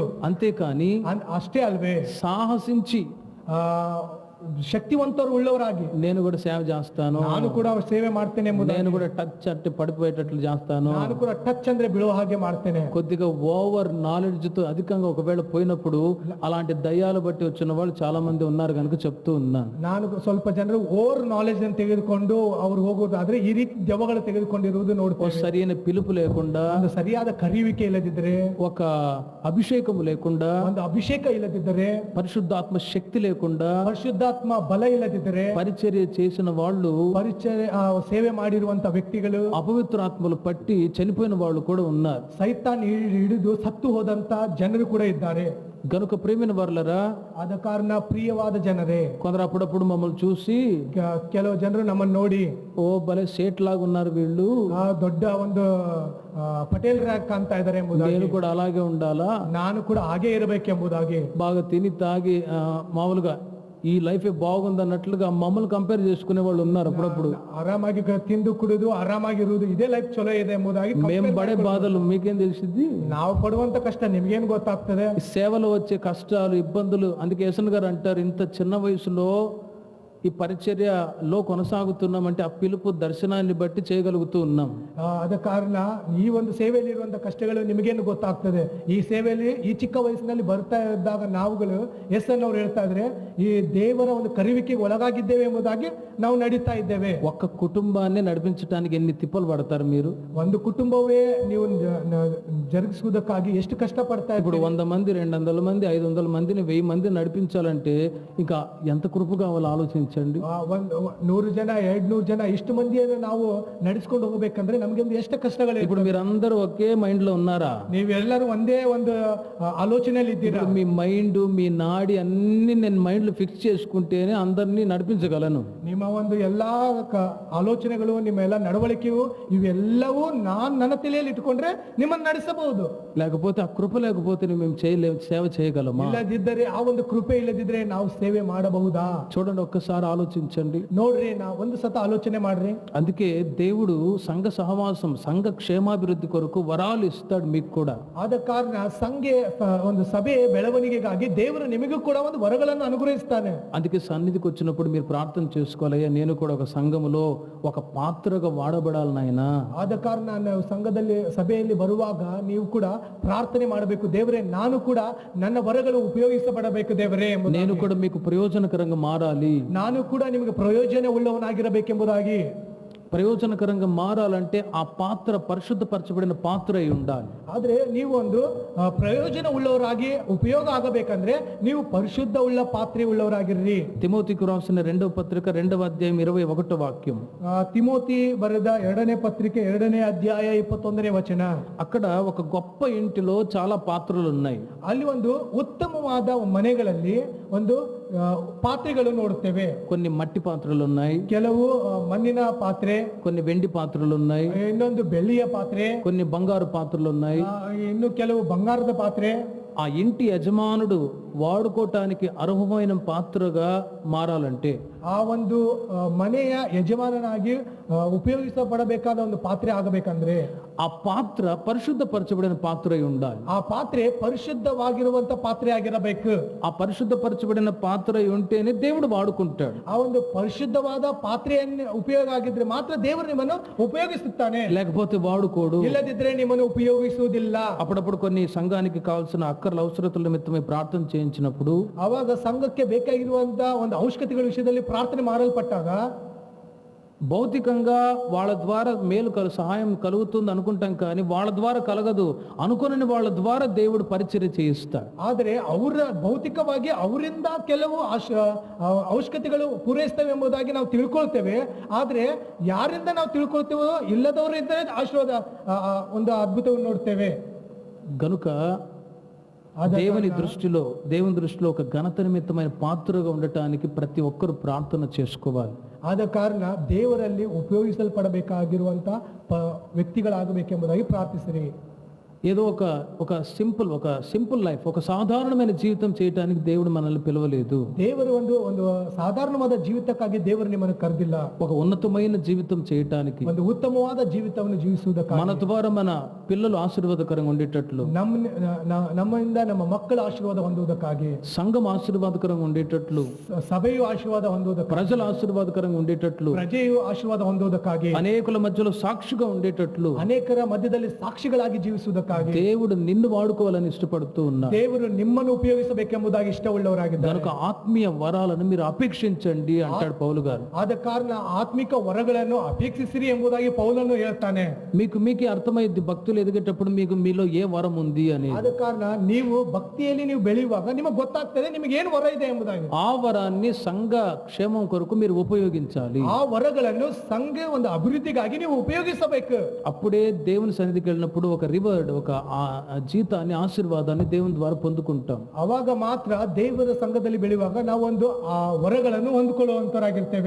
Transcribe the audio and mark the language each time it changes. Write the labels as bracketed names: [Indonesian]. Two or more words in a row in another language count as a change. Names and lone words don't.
[Telugu] అంతేకాని [Kannada] ಅಷ್ಟೇ ಅಲ್ವೇ, [Telugu] సాహసించి [Kannada] ಶಕ್ತಿವಂತರು ಉಳ್ಳವರಾಗಿ [Telugu] నేను కూడా సేవ చేస్తాను, [Kannada] ನಾನು ಕೂಡ ಸೇವೆ ಮಾಡ್ತೇನೆ, [Telugu] నేను కూడా టచ్ అట్టి పడిపోయేటట్లు చేస్తాను, [Kannada] ನಾನು ಕೂಡ ಟಚ್ ಅಂದ್ರೆ ಬೀಳೋ ಹಾಗೆ ಮಾಡ್ತೇನೆ, [Telugu] కొద్దిగా [English] over knowledge [Telugu] తో అధికంగా ఒకవేళ పోయినప్పుడు అలాంటి దయ్యాలు బట్టి వచ్చిన వాళ్ళు చాలా మంది ఉన్నారు కనుక చెప్తూ ఉన్నాను. [Kannada] ನಾನು ಸ್ವಲ್ಪ ಜನರು [English] over knowledge [Kannada] ಅನ್ನು ತೆಗೆದುಕೊಂಡು ಅವ್ರು ಹೋಗೋದಾದ್ರೆ ಈ ರೀತಿ ದೆವ್ವಗಳು ತೆಗೆದುಕೊಂಡಿರುವುದು ನೋಡ್ತೇವೆ. [Telugu] సరైన పిలుపు లేకుండా, [Kannada] ಒಂದು ಸರಿಯಾದ ಕರೆಯುವಿಕೆ ಇಲ್ಲದಿದ್ದರೆ, [Telugu] ఒక అభిషేకం లేకుండా, [Kannada] ಒಂದು ಅಭಿಷೇಕ ಇಲ್ಲದಿದ್ದರೆ, [Telugu] పరిశుద్ధాత్మ శక్తి లేకుండా, [Kannada] ಪರಿಶುದ್ಧಾತ್ಮ ಬಲ ಇಲ್ಲದಿದ್ದರೆ, [Telugu] పరిచర్య చేసిన వాళ్ళు, [Kannada] ಸೇವೆ ಮಾಡಿರುವಂತ ವ್ಯಕ್ತಿಗಳು, [Telugu] అపవిత్రాత్మలు పట్టి చనిపోయిన వాళ్ళు కూడా ఉన్నారు. [Kannada] ಸೈತಾನ್ ಹಿಡಿದು ಸತ್ತು ಹೋದಂತ ಜನರು ಕೂಡ ಇದ್ದಾರೆ. [Telugu] గనుక ప్రేమిన వర్లరా, [Kannada] ಆದ ಕಾರಣ ಪ್ರಿಯವಾದ ಜನರೇ, [Telugu] కొందరు అప్పుడప్పుడు మమ్మల్ని చూసి [Kannada] ಕೆಲವು ಜನರು ನಮ್ಮನ್ನು ನೋಡಿ, [Telugu] ఓ భలే సేట్ లాగా ఉన్నారు వీళ్ళు, [Kannada] ದೊಡ್ಡ ಒಂದು ಪಟೇಲ್ ರ್ಯಾಕ್ ಕಾಣ್ತಾ ಇದ್ದಾರೆ ಎಂಬುದಾಗಿ, [Telugu] నేను కూడా అలాగే ఉండాలా, [Kannada] ನಾನು ಕೂಡ ಹಾಗೆ ಇರಬೇಕೆಂಬುದಾಗಿ, [Telugu] బాగా తిని తాగి మామూలుగా ఈ లైఫ్ బాగుంది అన్నట్లుగా మమ్మల్ని కంపేర్ చేసుకునే వాళ్ళు ఉన్నారు. అప్పుడప్పుడు [Kannada] ಆರಾಮಾಗಿ ತಿಂದು ಕುಡಿದು ಆರಾಮಾಗಿರುವುದು ಇದೇ ಲೈಫ್ ಚಲೋ ಇದೆ ಎಂಬುದಾಗಿ, [Telugu] మేము పడే బాధలు మీకేం తెలిసింది? [Kannada] ನಾವು పಡುವಂತ కಷ್ಟ ನಿಮ್ಗೇನು ಗೊತ್ತಾಗ್ತದೆ? [Telugu] సేవలో వచ్చే కష్టాలు, ఇబ్బందులు. అందుకే యేసన్ గారు అంటారు, ఇంత చిన్న వయసులో ఈ పరిచర్యలో కొనసాగుతున్నామంటే ఆ పిలుపు దర్శనాన్ని బట్టి చేయగలుగుతూ ఉన్నాం. [Kannada] ಆದ ಕಾರಣ ಈ ಒಂದು ಸೇವೆಯಲ್ಲಿ ಇರುವಂತ ಕಷ್ಟಗಳು ನಿಮಗೇನು ಗೊತ್ತಾಗ್ತದೆ? ಈ ಸೇವೆಯಲ್ಲಿ ಈ ಚಿಕ್ಕ ವಯಸ್ಸಿನಲ್ಲಿ ಬರ್ತಾ ಇದ್ದಾಗ ನಾವುಗಳು ಎಸ್ಎನ್ ಅವ್ರು ಹೇಳ್ತಾ ಇದ್ರೆ, ಈ ದೇವರ ಒಂದು ಕರೆಯುವಿಕೆಗೆ ಒಳಗಾಗಿದ್ದೇವೆ ಎಂಬುದಾಗಿ ನಾವು ನಡೀತಾ ಇದ್ದೇವೆ. [Telugu] ఒక్క కుటుంబాన్ని నడిపించడానికి ఎన్ని తిప్పలు పడతారు మీరు? [Kannada] ಒಂದು ಕುಟುಂಬವೇ ನೀವು ಜರುಗಿಸುವುದಕ್ಕಾಗಿ ಎಷ್ಟು ಕಷ್ಟ ಪಡ್ತಾ [Telugu] ఇప్పుడు 100 మంది, 200 మంది, 500 మందిని, 1000 మంది నడిపించాలంటే ఇంకా ఎంత కృప కావాలో ఆలోచించండి. [Kannada] 100 ಜನ, 200 ಜನ, ಇಷ್ಟು ಮಂದಿಯನ್ನು ನಾವು ನಡೆಸ್ಕೊಂಡು ಹೋಗ್ಬೇಕಂದ್ರೆ ನಮ್ಗೆ ಎಷ್ಟು ಕಷ್ಟಗಳು. [Telugu] ఇప్పుడు మీరందరూ ఒకే మైండ్ లో ఉన్నారా? [Kannada] ನೀವೆಲ್ಲರೂ ಒಂದೇ ಒಂದು ఆలోచనలు ఇದ್ದೀರಾ? [Telugu] మీ మైండ్, మీ నాడి అన్ని నేను మైండ్ లో ఫిక్స్ చేసుకుంటేనే అందరినీ నడిపించగలను. [Kannada] ನಿಮ್ಮ ಒಂದು ಎಲ್ಲಾ ಆಲೋಚನೆಗಳು, ನಿಮ್ಮ ಎಲ್ಲ ನಡವಳಿಕೆಯು, ಇವೆಲ್ಲವೂ ನನ್ನ ತಲೆಯಲ್ಲಿ ಇಟ್ಕೊಂಡ್ರೆ ನಿಮ್ಮನ್ನು ನಡೆಸಬಹುದು. [Telugu] లేకపోతే ఆ కృప లేకపోతే మేము సేవ చేయగలమా? [Kannada] ಇಲ್ಲದಿದ್ದರೆ, ಆ ಒಂದು ಕೃಪೆ ಇಲ್ಲದಿದ್ರೆ ನಾವು ಸೇವೆ ಮಾಡಬಹುದಾ? [Telugu] చూడండి, ఒక్కసారి ఆలోచించండి. [Kannada] ನೋಡ್ರಿ, ಒಂದು ಸತ ಆಲೋಚನೆ ಮಾಡ್ರಿ. [Telugu] అందుకే దేవుడు సంఘ సహవాసం, సంఘ క్షేమాభివృద్ధి కొరకు వరాలు ఇస్తాడు మీకు కూడా. [Kannada] ಆದ ಕಾರಣ ಒಂದು ಸಭೆ ಬೆಳವಣಿಗೆಗಾಗಿ ದೇವರು ನಿಮಗೂ ಕೂಡ ಒಂದು ವರಗಳನ್ನು ಅನುಗ್ರಹಿಸ್ತಾನೆ. [Telugu] అందుకే సన్నిధికి వచ్చినప్పుడు మీరు ప్రార్థన చేసుకోవాలయ్యా, నేను కూడా ఒక సంఘములో ఒక పాత్రగా వాడబడాలి నాయనా. [Kannada] ಆದ ಕಾರಣ ನಾವು ಸಭೆಯಲ್ಲಿ ಬರುವಾಗ ನೀವು ಕೂಡ ಪ್ರಾರ್ಥನೆ ಮಾಡಬೇಕು, ದೇವರೇ ನಾನು ಕೂಡ ನನ್ನ ವರಗಳು ಉಪಯೋಗಿಸಪಡಬೇಕು ದೇವರೇ, [Telugu] నేను కూడా మీకు ప్రయోజనకరంగా మారాలి, [Kannada] ನಾನು ಕೂಡ ನಿಮಗೆ ಪ್ರಯೋಜನ ಉಳ್ಳವನಾಗಿರಬೇಕೆಂಬುದಾಗಿ. [Telugu] ప్రయోజనకరంగా మారాలంటే ఆ పాత్ర పరిశుద్ధపరచబడిన పాత్ర అయి ఉండాలి. [Kannada] ಆದ್ರೆ ನೀವು ಒಂದು ಪ್ರಯೋಜನ ಉಳ್ಳವರಾಗಿ ಉಪಯೋಗ ಆಗಬೇಕಂದ್ರೆ ನೀವು ಪರಿಶುದ್ಧ ಉಳ್ಳ ಪಾತ್ರೆ ಉಳ್ಳವರಾಗಿರ್ರಿ. [Telugu] తిమోతికి రాసిన 2వ పత్రిక 2వ అధ్యాయం 21వ వాక్యం. [Kannada] తిమోతి ಬರೆದ 2ನೇ ಪತ್ರಿಕೆ 2ನೇ ಅಧ್ಯಾಯ 21ನೇ ವಚನ. [Telugu] అక్కడ ఒక గొప్ప ఇంటిలో చాలా పాత్రలు ఉన్నాయి. [Kannada] ಅಲ್ಲಿ ಒಂದು ಉತ್ತಮವಾದ ಮನೆಗಳಲ್ಲಿ ಒಂದು ಪಾತ್ರೆಗಳು ನೋಡುತ್ತೇವೆ. [Telugu] కొన్ని మట్టి పాత్రలు ఉన్నాయి, [Kannada] ಕೆಲವು ಮಣ್ಣಿನ ಪಾತ್ರೆ, [Telugu] కొన్ని వెండి పాత్రలు ఉన్నాయి, [Kannada] ಇನ್ನೊಂದು ಬೆಳ್ಳಿಯ ಪಾತ್ರೆ, [Telugu] కొన్ని బంగారు పాత్రలు ఉన్నాయి, [Kannada] ಇನ್ನು ಕೆಲವು ಬಂಗಾರದ ಪಾತ್ರೆ. [Telugu] ఆ ఇంటి యజమానుడు వాడుకోవటానికి అర్హమైన పాత్రగా మారాలంటే, [Kannada] ಆ ಒಂದು ಮನೆಯ ಯಜಮಾನನಾಗಿ ಉಪಯೋಗಿಸಪಡಬೇಕಾದ ಒಂದು ಪಾತ್ರೆ ಆಗಬೇಕಂದ್ರೆ [Telugu] ఆ పాత్ర పరిశుద్ధపరచబడిన పాత్ర అయి ఉండాలి. [Kannada] ಆ ಪಾತ್ರೆ ಪರಿಶುದ್ಧವಾಗಿರುವಂತ ಪಾತ್ರೆ ಆಗಿರಬೇಕು. [Telugu] ఆ పరిశుద్ధపరచబడిన పాత్ర అయి ఉంటేనే దేవుడు వాడుకుంటాడు. [Kannada] ಆ ಒಂದು ಪರಿಶುದ್ಧವಾದ ಪಾತ್ರೆಯನ್ನು ಉಪಯೋಗ ಆಗಿದ್ರೆ ಮಾತ್ರ ದೇವರು ನಿಮ್ಮನ್ನು ಉಪಯೋಗಿಸುತ್ತಾನೆ, [Telugu] లేకపోతే వాడుకోడు. [Kannada] ಇಲ್ಲದಿದ್ರೆ ನಿಮ್ಮನ್ನು ಉಪಯೋಗಿಸುವುದಿಲ್ಲ. [Telugu] అప్పుడప్పుడు కొన్ని సంఘానికి కావాల్సిన అక్కర్ల అవసరతల నిమిత్తమై ప్రార్థన చేయించినప్పుడు, [Kannada] ಅವಾಗ ಸಂಘಕ್ಕೆ ಬೇಕಾಗಿರುವಂತ ಒಂದು ಅವಶ್ಯಕತೆಗಳ ವಿಷಯದಲ್ಲಿ ಪ್ರಾರ್ಥನೆ ಮಾಡಲ್ಪಟ್ಟಾಗ [Telugu] భౌతికంగా వాళ్ళ ద్వారా సహాయం కలుగుతుంది అనుకుంటాం, కానీ వాళ్ళ ద్వారా కలగదు. అనుకుని వాళ్ళ ద్వారా దేవుడు పరిచర్య చేయిస్తాడు. [Kannada] ಆದರೆ ಅವರ ಭೌತಿಕವಾಗಿ ಅವರಿಂದ ಕೆಲವು ಅವಶ್ಯಕತೆಗಳು ಪೂರೈಸ್ತವೆ ಎಂಬುದಾಗಿ ನಾವು ತಿಳ್ಕೊಳ್ತೇವೆ. ಆದ್ರೆ ಯಾರಿಂದ ನಾವು ತಿಳ್ಕೊಳ್ತೇವೋ ಇಲ್ಲದವರಿಂದ ಆಶೀರ್ವಾದ ಒಂದು ಅದ್ಭುತವನ್ನು ನೋಡ್ತೇವೆ. [Telugu] గనుక దేవుని దృష్టిలో ఒక ఘనత నిమిత్తమైన పాత్రగా ఉండటానికి ప్రతి ఒక్కరు ప్రార్థన చేసుకోవాలి. [Kannada] ಆದ ಕಾರಣ ದೇವರಲ್ಲಿ ಉಪಯೋಗಿಸಲ್ಪಡಬೇಕಾಗಿರುವಂತ ವ್ಯಕ್ತಿಗಳಾಗಬೇಕೆಂಬುದಾಗಿ ಪ್ರಾರ್ಥಿಸಿರಿ. [Telugu] ఏదో ఒక [English] simple life, [Telugu] ఒక సాధారణమైన జీవితం చేయడానికి దేవుడు మనల్ని పిలవలేదు. [Kannada] ದೇವರು ಒಂದು ಸಾಧಾರಣವಾದ ಜೀವಿತಕ್ಕಾಗಿ ದೇವರು ನಿಮ್ಮನ್ನು ಕರೆದಿಲ್ಲ. [Telugu] ఒక ఉన్నతమైన జీవితం చేయటానికి, [Kannada] ಒಂದು ಉತ್ತಮವಾದ ಜೀವಿತವನ್ನು ಜೀವಿಸುವುದಕ್ಕಾಗಿ, [Telugu] మన ద్వారా మన పిల్లలు ఆశీర్వాదకరంగా ఉండేటట్లు, [Kannada] ನಮ್ಮಿಂದ ನಮ್ಮ ಮಕ್ಕಳ ಆಶೀರ್ವಾದ ಹೊಂದುವುದಕ್ಕಾಗಿ, [Telugu] సంఘం ఆశీర్వాదకరంగా ఉండేటట్లు, [Kannada] ಸಭೆಯು ಆಶೀರ್ವಾದ ಹೊಂದುವುದಕ್ಕಾಗಿ, [Telugu] ప్రజలు ఆశీర్వాదకరంగా ఉండేటట్లు, [Kannada] ಪ್ರಜೆಯು ಆಶೀರ್ವಾದ ಹೊಂದುವುದಕ್ಕಾಗಿ, [Telugu] అనేకుల మధ్యలో సాక్షిగా ఉండేటట్లు, [Kannada] ಅನೇಕರ ಮಧ್ಯದಲ್ಲಿ ಸಾಕ್ಷಿಗಳಾಗಿ ಜೀವಿಸುವುದಕ್ಕಾಗಿ [Telugu] దేవుడు నిన్ను వాడుకోవాలని ఇష్టపడుతూ ఉన్నారు. [Kannada] ದೇವರು ನಿಮ್ಮನ್ನು ಉಪಯೋಗಿಸಬೇಕೆಂಬುದಾಗಿ ಇಷ್ಟವುಳ್ಳವರಾಗಿದ್ದಾರೆ. [Telugu] కనుక ఆత్మీయ వరాలను మీరు అపేక్షించండి అంటాడు పౌలు గారు. [Kannada] ಆದ ಕಾರಣ ಆತ್ಮಿಕ ವರಗಳನ್ನು ಅಪೇಕ್ಷಿಸಿರಿ ಎಂಬುದಾಗಿ ಪೌಲನು ಹೇಳ್ತಾನೆ. [Telugu] మీకే అర్థమైంది భక్తులు ఎదిగేటప్పుడు మీలో ఏ వరం ఉంది అని. [Kannada] ಆದ ಕಾರಣ ನೀವು ಭಕ್ತಿಯಲ್ಲಿ ನೀವು ಬೆಳೆಯುವಾಗ ನಿಮಗೆ ಗೊತ್ತಾಗ್ತದೆ ನಿಮಗೆ ಏನು ವರ ಇದೆ ಎಂಬುದಾಗಿ. [Telugu] ఆ వరాన్ని సంఘ క్షేమం కొరకు మీరు ఉపయోగించాలి. [Kannada] ಆ ವರಗಳನ್ನು ಸಂಘ ಒಂದು ಅಭಿವೃದ್ಧಿಗಾಗಿ ನೀವು ಉಪಯೋಗಿಸಬೇಕು. [Telugu] అప్పుడే దేవుని సన్నిధికి వెళ్ళినప్పుడు ఒక రివార్డ్, ఒక జీతాన్ని, ఆశీర్వాదాన్ని దేవుని ద్వారా పొందుకుంటాం. [Kannada] ಅವಾಗ ಮಾತ್ರ ದೇವರ ಸಂಘದಲ್ಲಿ ಬೆಳೆಯುವಾಗ ನಾವು ಒಂದು ಆ ವರಗಳನ್ನು ಹೊಂದಿಕೊಳ್ಳುವಂತರಾಗಿರ್ತೇವೆ.